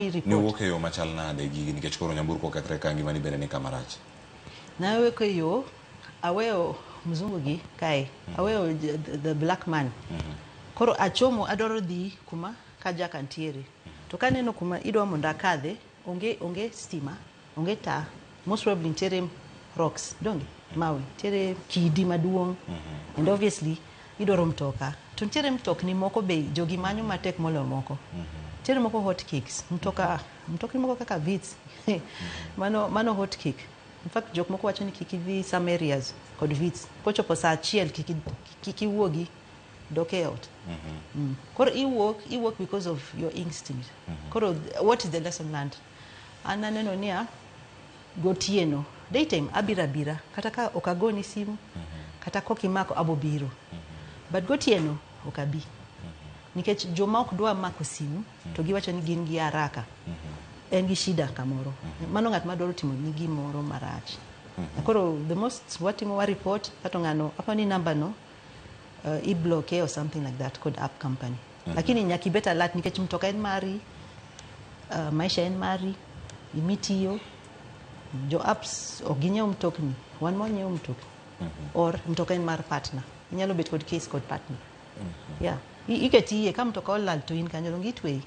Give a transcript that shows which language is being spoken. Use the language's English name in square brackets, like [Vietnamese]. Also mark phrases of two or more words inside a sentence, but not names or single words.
[Luo (Kenya and Tanzania)] ni wuok e yo machal nade gigi nikech koro nyamburko kethre ka ngimani bende ni kama rach. Naweko yo aweyo mzungu gi kae aweyo [English] the black man [Luo (Kenya and Tanzania)] koro achomo adoro dhi kuma kajaka ntiere to kaneno kuma idwa mondo akadhe onge stima onge taa [English] most probably [Luo (Kenya and Tanzania)] ntiere rocks donge mawe ntiere kidi maduong [English] and obviously [Luo (Kenya and Tanzania)] idoro mtoka to ntiere mtokni moko be jogi manyo matek molo moko ntiere moko [English] hot cakes [Luo (Kenya and Tanzania)] mtokni moko kaka Vitz mano [English] hot cake. In fact, [Luo (Kenya and Tanzania)] jok moko wacho ni kiki dhi [English] some areas [Luo (Kenya and Tanzania)] kod Vitz. Kochopo saa achiel kiki wuogi doke out. Koro iwuok [English] because of your instinct. [Luo (Kenya and Tanzania)] Koro [English] what is the lesson learned? [Luo (Kenya and Tanzania)] Ananeno niya gotieno. Daytime abira kata ka okagoni simu kata kokimako abobiro. But gotieno okabi. Nikech joma ok dwa mako simu to giwacho ni gin gi haraka. En gi shida kamoro. Mano ng'at madwaro timo ni gimoro marach. Koro [English] the most [Luo (Kenya and Tanzania)] watimo wa report kato ng'ano apani number no i-block [English] or something like that called app company. [Luo (Kenya and Tanzania)] Lakini nyaki beta alert nikech mtoka en mari, maisha en mari, imitiyo, jo apps oginyeo mtokni, wan monyeo mtokni. Or mtoka en mar partner. Inyalo bet kod case kod partner. Yeah. Iketiye ka mtoka olal to in kanyo ngitwe.